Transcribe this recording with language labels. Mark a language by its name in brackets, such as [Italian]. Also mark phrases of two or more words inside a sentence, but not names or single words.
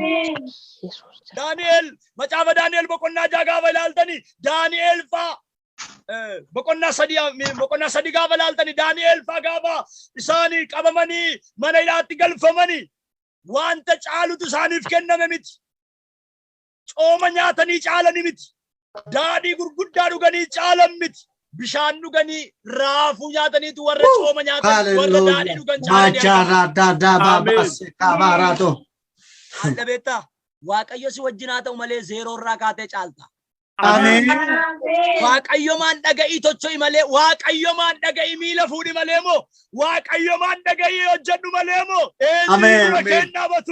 [Oromo] Daani'el macaafa Daani'el boqonnaa ja'a gaafa ilaaltani Daani'el faa boqonnaa sadii gaafa ilaaltani Daani'el faa gaafa isaanii qabamanii mana hidhaatti galfamanii wanta caalutu isaaniif kenname miti. Cooma nyaatanii caalani miti. Daadhii gurguddaa dhuganii caalan miti. Bishaan dhuganii raafuu nyaataniitu warra cooma nyaatan warra daadhii dhugan caalani. Majara da da ba ba se kabarato. Adda beektaa Waaqayyo si wajjin haa ta'u malee zeeroo irraa kaatee caalta. Amen. Waaqayyo maan dhaga'ii tocho'i malee Waaqayyo maan dhaga'ii miila fuudhi malee moo Waaqayyo maan dhaga'ii hojjedhu malee moo eenyu kennaa batu.